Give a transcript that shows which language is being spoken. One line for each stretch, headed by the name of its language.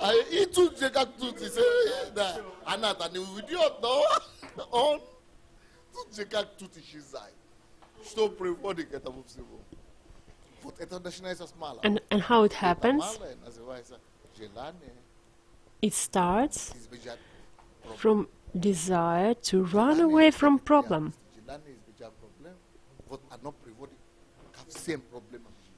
Russian: И тут же как тут, да, она-то не уйдет, но он тут же как тут исчезает. Что приводит к этому всему? Вот это начинается с малого.
English: And how it happens?
Russian: Малое называется желание.
English: It starts from desire to run away from problem.
Russian: Желание избежать проблем, вот оно приводит ко всем проблемам.